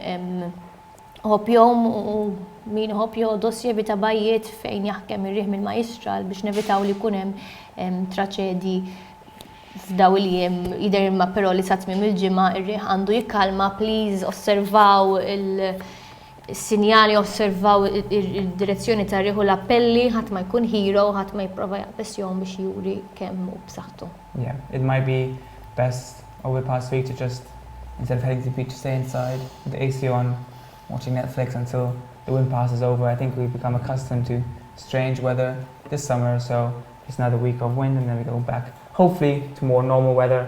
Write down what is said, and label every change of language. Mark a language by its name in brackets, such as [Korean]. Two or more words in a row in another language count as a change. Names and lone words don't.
[Maltese] ħobjom u min ħobjo dossier ta' bajjiet fejn jaħkem ir-riħ mill-majstral biex nevitaw li jkun hemm traċedji f'daw il-jiem jidher imma però li sa tmiem il-ġimgħa ir-riħ għandu jikkalma. Please osservaw il-sinjali, osservaw id-direzzjoni tar-riħ u l-appelli, ħadd ma jkun hero, ħadd ma jipprova jaqbessjom biex juri kemm hu b'saħħtu. [English] Yeah, it might be best over the past week to just, instead of heading to the beach, stay inside with the AC on, watching Netflix until the wind passes over. I think we've become accustomed to strange weather this summer, so it's another week of wind and then we go back, hopefully, to more normal weather.